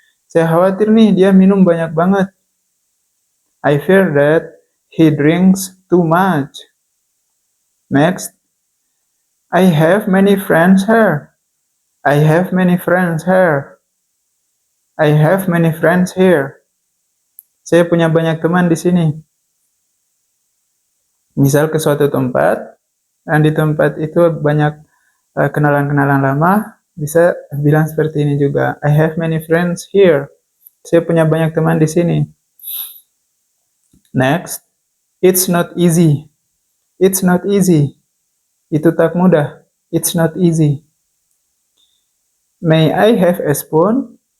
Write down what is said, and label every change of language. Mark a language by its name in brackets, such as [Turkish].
[Indonesian] Saya khawatir nih dia minum banyak banget. [English] I fear that he drinks too much. Next. I have many friends here. I have many friends here. I have many friends here. [Indonesian] Saya punya banyak teman di sini. Misal ke suatu tempat, dan di tempat itu banyak kenalan-kenalan lama, bisa bilang seperti ini juga. [English] I have many friends here. [Indonesian] Saya punya banyak teman di sini. [English] Next. It's not easy. It's not easy. [Indonesian] Itu tak mudah. [English] It's not easy. May I have a spoon?